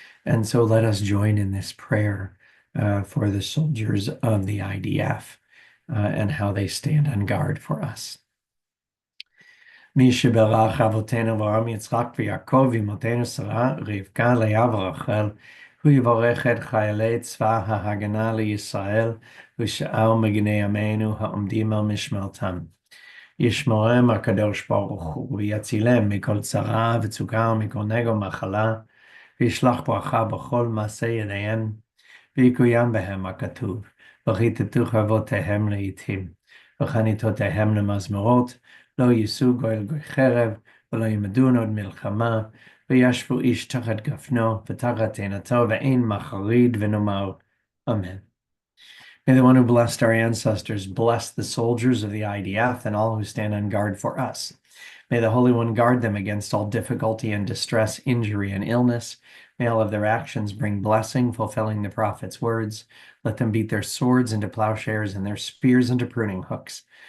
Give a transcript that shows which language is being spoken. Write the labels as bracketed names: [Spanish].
[English] And so let us join in this prayer for the soldiers of the IDF and how they stand on guard for us. [Hebrew] מי שברך אבותינו אברהם יצחק ויעקב ואמותינו שרה רבקה לאה ורחל, הוא יברך את חיילי צבא ההגנה לישראל ושאר מגיני עמנו העומדים על משמרתם. ישמורם הקדוש ברוך הוא ויצילם מכל צרה וצוקה ומכל נגע ומחלה, וישלח ברכה בכל מעשה ידיהם, ויקוים בהם הכתוב, וכיתתו חרבותיהם לעתים, וחניתותיהם למזמרות, לא יישאו גוי לגוי חרב, ולא ימדון עוד מלחמה, וישבו איש תחת גפנו, ותחת תאנתו, ואין מחריד ונאמר, אמן. [English] May the one who blessed our ancestors bless the soldiers of the IDF and all who stand on guard for us. May the Holy One guard them against all difficulty and distress, injury and illness. May all of their actions bring blessing, fulfilling the prophet's words. Let them beat their swords into plowshares and their spears into pruning hooks.